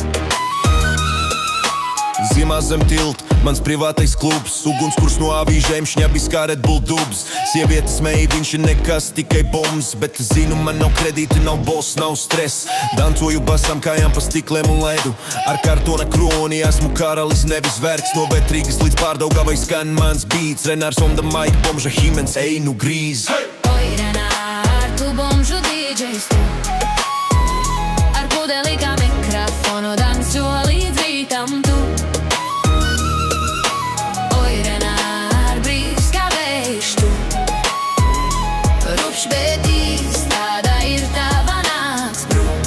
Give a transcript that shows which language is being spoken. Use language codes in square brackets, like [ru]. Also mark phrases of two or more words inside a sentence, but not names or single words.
[lv] Ziemā zem tilt, mans privātais klubs, ugunskurs no avīžēm, šņabis kā Red Bull dubs. Sievietes mēj, viņš ir nekas, tikai bombs, bet es zinu, man nav kredīti, nav boss, nav stress. Dancoju basam kājām pa stikliem un ledu, ar kartona kroni esmu karalis, nevis vergs. No Betrīgas līdz Pārdaugavai skan mans beats, Renārs [en] on the mic, [lv] bomža Himens, ej nu grīz. Oi, Renār, tu bomžu DJs tu, ar pudeli kā mikrofonu danso līdz rītam tu. Bet īsts, tāda ir tava nakts, bro.